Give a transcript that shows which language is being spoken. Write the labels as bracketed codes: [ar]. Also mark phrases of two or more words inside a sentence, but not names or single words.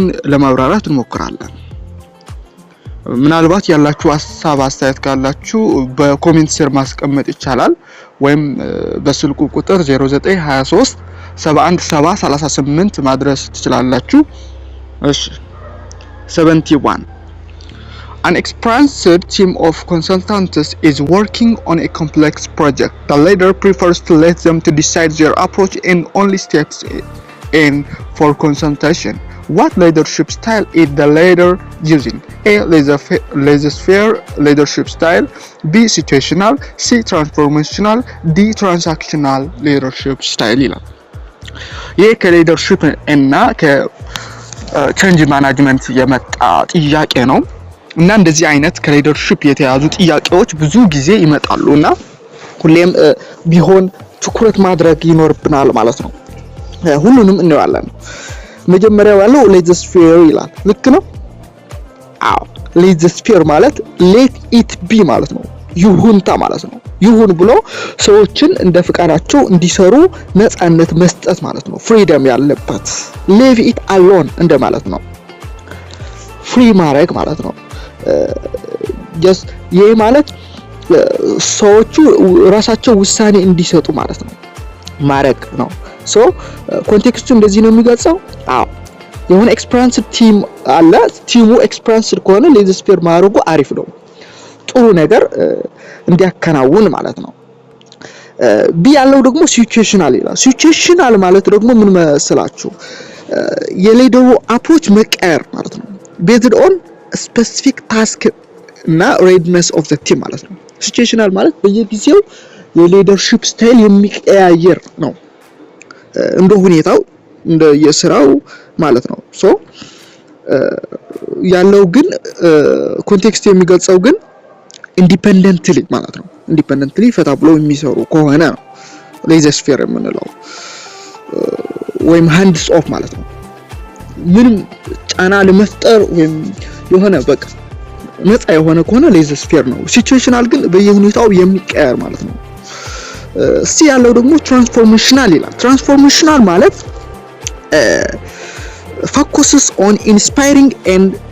[am] ለማብራራት እንሞክራለን። ምናልባት ያላችሁ ሐሳብ አስተያየት ካላችሁ በኮሜንት ስር ማስቀመጥ ይቻላል ወይም በስልኩ ቁጥር 0923 71738 ማድረስ ትችላላችሁ። እሺ 71 [en] An experienced team of consultants is working on a complex project. The leader prefers to let them to decide their approach and only steps in for consultation. What leadership style is the leader using? A. Laissez-faire leadership style. B. Situational. C. Transformational. D. Transactional leadership style. [am] ይህ ከሊደርሺፕ እና ከቼንጅ ማኔጅመንት የመጣ ጥያቄ ነው። እና እንደዚህ አይነት ከሊደርሺፕ የተያዙ ጥያቄዎች ብዙ ጊዜ ይመጣሉና ሁሌም ቢሆን ትኩረት ማድረግ ይኖርብናል ማለት ነው። ሁሉንም እንዋለን። መጀመሪያው ያለው laissez-faire ይላል። ልክ ነው? አዎ፣ laissez-faire ማለት [en] let it be [am] ማለት ነው። ይሁንታ ማለት ነው። ይሁን ብሎ ሰዎችን እንደ ፍቃዳቸው እንዲሰሩ ነፃነት መስጠት ማለት ነው። ፍሪደም ያለበት [en] leave it alone [am] እንደማለት ነው። ፍሪ ማድረግ ማለት ነው። ይሄ ማለት ሰዎቹ ራሳቸው ውሳኔ እንዲሰጡ ማለት ነው ማድረግ ነው። ኮንቴክስቱ እንደዚህ ነው የሚገልጸው። አዎ የሆነ [en] experienced team [am] አለ። ቲሙ ኤክስፐሪንስድ ከሆነ laissez-faire ማድረጉ አሪፍ ነው። ጥሩ ነገር እንዲያከናውን ማለት ነው። ቢ ያለው ደግሞ ሲቹዌሽናል ይላል። ሲቹዌሽናል ማለት ደግሞ ምን መሰላችሁ? የሊደሩ አፕሮች መቀየር ማለት ነው። [en] based on specific task [am] እና [en] readiness of the team [am] ማለት ነው። ሲቹዌሽናል ማለት በየጊዜው የሊደርሺፕ ስታይል የሚቀያየር ነው እንደ ሁኔታው እንደ የስራው ማለት ነው። ያለው ግን ኮንቴክስት የሚገልጸው ግን ኢንዲፔንደንትሊ ማለት ነው። ኢንዲፔንደንትሊ ፈታ ብለው የሚሰሩ ከሆነ ነው laissez-faire የምንለው ወይም [en] hands off [am] ማለት ነው። ምንም ጫና ለመፍጠር ወይም የሆነ በቃ ነፃ የሆነ ከሆነ laissez-faire ነው። ሲቹዌሽናል ግን በየሁኔታው የሚቀያየር ማለት ነው። ሲ ያለው ደግሞ ትራንስፎርሜሽናል ይላል። ትራንስፎርሜሽናል ማለት [en] focuses on inspiring and